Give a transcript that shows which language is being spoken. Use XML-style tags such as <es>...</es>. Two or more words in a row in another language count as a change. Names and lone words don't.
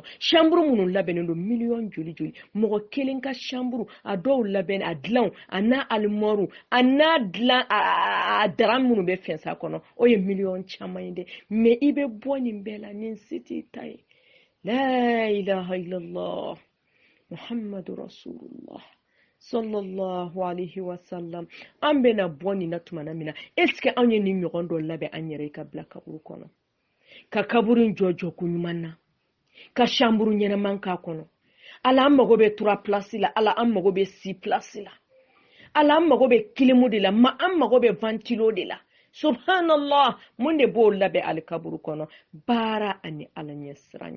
<bm>Chambre minnu labɛnnen don million joli joli. Mɔgɔ kelen ka chambre a dɔw labɛn a dilan a n'a armoire a n'a dilan a dara minnu bɛ fɛnsa kɔnɔ o ye million caman ye dɛ. Mais i bɛ bɔ nin bɛɛ la nin si t'i ta ye.</bm> <ar>لا إله إلا الله محمد رسول الله صلى الله عليه وسلم.</ar> <bm>An bɛna bɔ nin na tumana min na est-ce que an ye nin ɲɔgɔn dɔ labɛn an yɛrɛ ka bila kaburu kɔnɔ ka kaburu jɔ ko ɲuman na ka chambre ɲɛnaman k'a kɔnɔ. Ala an mago bɛ 3 place la, ala an mago bɛ 6 place la, ala an mago bɛ kilimu de la, ma an mago bɛ ventilo de la. Subhanallah, mun de b'o labɛn ali kaburu kɔnɔ baara ani ala ɲɛ siranya.</bm>